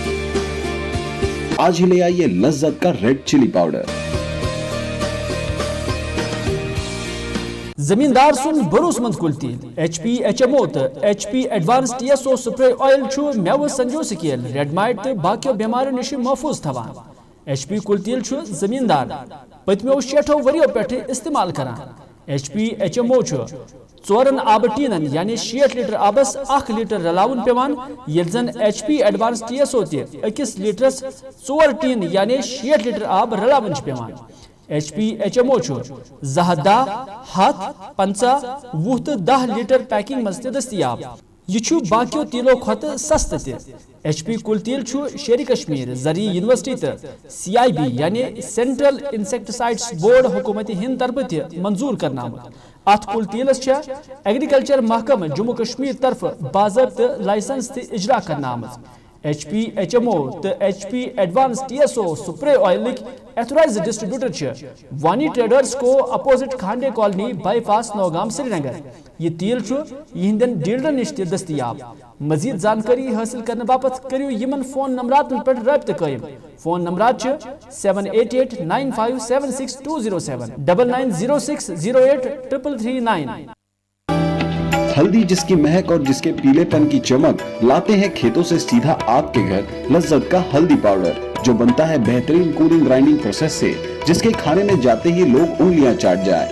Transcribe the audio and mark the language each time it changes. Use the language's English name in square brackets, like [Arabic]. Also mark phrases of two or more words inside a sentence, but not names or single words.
[Hindi] आज ही ले आइए लज्जत का [English] red chilli powder. [Kashmiri] जमींदार सुन भरोसमंद कुल्ती HP HMO तो HP एडवांस TSO [English] spray oil [Kashmiri] छु मेव [English] San Jose scale red mite [Kashmiri] तो बाकियों बीमारियों निश महफूज थवान। HP कुल्तील छु जमींदार पतमो 60 वरियों पेठे इस्तेमाल करान। HP HMO छु 4 आब टीनन यानी 60 लीटर आबस 1 लीटर रलाउन पेवान, ये जन HP एडवांस TSO ते 1 लीटरस 4 टीन यानी 60 लीटर आब रलाउन पेवान। HP HMO छु जहदा हाथ 50 वुह तो 10 लीटर पैकिंग मज दस्तियाब। यह छु बाकियों तीलों खत सस्त ते। HP कुल तील छु शेरी कश्मीर जरी यूनिवर्सिटी तो CIB यानी सेंट्रल इंसेक्टिसाइड्स बोर्ड हुकूमत हिंद तरफ ते मंजूर करना। अत कुल तीलस छे एग्रीकल्चर महकम जम्मू कश्मीर तरफ बाज़ाब्त लाइसेंस ते इजरा करना। HP HMO तो HP एडवांस TSO [English] spray oil authorized distributor [Kashmiri] छे वानी ट्रेडर्स को अपोजिट खांडे कॉलोनी बाईपास नौगाम श्रीनगर। ये तेल छु यहिंदन डीलर निश ते दस्तियाब। मजीद जानकारी हासिल करने बापत करियो यमन फोन नंबरातन पे राब्ता कायम। फोन नंबरात छे 7889576207 9906083339। [Hindi] हल्दी जिसकी महक और जिसके पीलेपन की चमक लाते हैं खेतों से सीधा आपके घर लज्जत का हल्दी पाउडर, जो बनता है बेहतरीन [English] cooling grinding process [Hindi] से, जिसके खाने में जाते ही लोग उंगलियां चाट जाए।